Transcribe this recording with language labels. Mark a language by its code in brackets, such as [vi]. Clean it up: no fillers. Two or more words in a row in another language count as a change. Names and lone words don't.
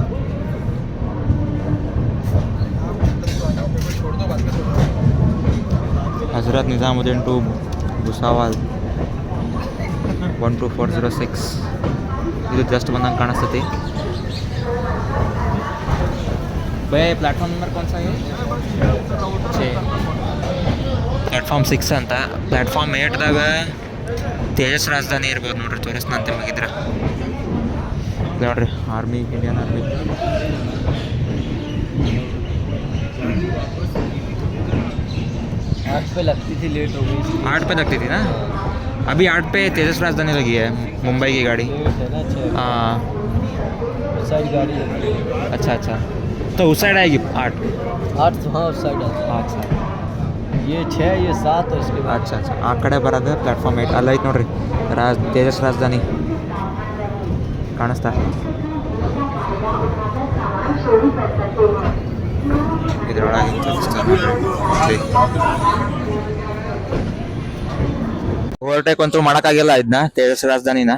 [kn] ಹಜರತ್ ನಿಜಾಮುದ್ದೀನ್ ಟು ಭುಸಾವಲ್ 12406. ಇದು ಜಸ್ಟ್ ಬಂದಂಗೆ ಕಾಣಿಸ್ತೈತಿ. [hi] भाई प्लेटफ़ॉर्म नंबर [kn] कौन सा है? ಪ್ಲಾಟ್ಫಾರ್ಮ್ 6 ಅಂತ. ಪ್ಲಾಟ್ಫಾರ್ಮ್ 8ದಾಗ ತೇಜಸ್ ರಾಜಧಾನಿ ಇರ್ಬೋದು ನೋಡ್ರಿ, ತೋರಿಸ್ನಂತೆ ಮಗಿದ್ರೆ ನೋಡ್ರಿ. ಆರ್ಮಿ, [en] Indian army. [hi] आठ पे लगती थी, लेट हो गई। 8 पे लगती थी ना, अभी 8 पे तेजस राजधानी लगी है, मुंबई की गाड़ी. हाँ साइड गाड़ी है। अच्छा अच्छा, तो उस साइड आएगी 8. हाँ उस साइड आता है। अच्छा ये 6, ये 7 और इसके बाद अच्छा अच्छा, [kn] ಆ ಕಡೆ ಬರೋದು ಪ್ಲಾಟ್ಫಾರ್ಮ್ 8. ಅಲ್ಲ ಐತೆ ನೋಡ್ರಿ ತೇಜಸ್ ರಾಜಧಾನಿ ಕಾಣಿಸ್ತಾ. ಇದ್ರೊಳಗೆ ಓವರ್ಟೇಕ್ ಅಂತೂ ಮಾಡೋಕ್ಕಾಗಿಲ್ಲ ಇದನ್ನ, ತೇಜಸ್ ರಾಜಧಾನಿನ.